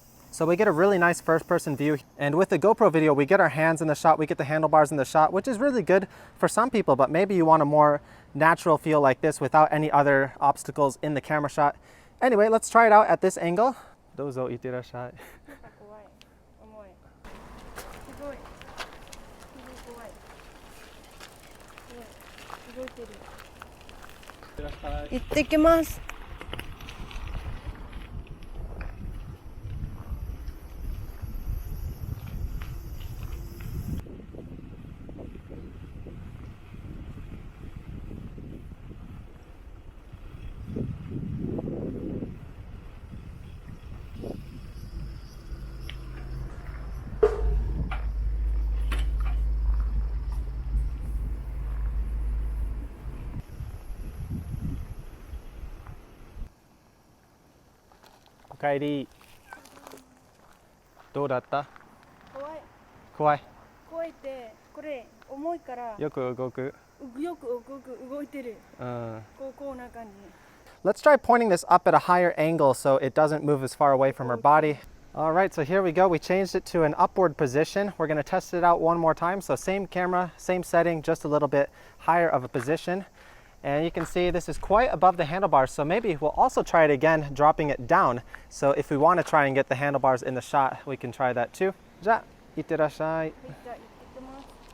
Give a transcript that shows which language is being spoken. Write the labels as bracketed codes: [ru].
[en] So we get a really nice first-person view. And with the GoPro video, we get our hands in the shot, we get the handlebars in the shot, which is really good for some people, but maybe you want a more natural feel like this without any other obstacles in the camera shot. Anyway, let's try it out at this angle. [ja] どうぞいってらっしゃい。怖い。重い。すごい。すごい怖い。すごい。動いてる。いってらっしゃい。行ってきます。おかえり。どうだった？怖い。怖い。怖いって、これ重いから。よく動く。よく動いてる。こうな感じ。 [en] Let's try pointing this up at a higher angle so it doesn't move as far away from her body. All right, so here we go. We changed it to an upward position. We're going to test it out one more time. So same camera, same setting, just a little bit higher of a position. And you can see this is quite above the handlebars. So maybe we'll also try it again, dropping it down. So if we want to try and get the handlebars in the shot, we can try that too. [ja] じゃあ、いってらっしゃい。じゃあ行ってきます。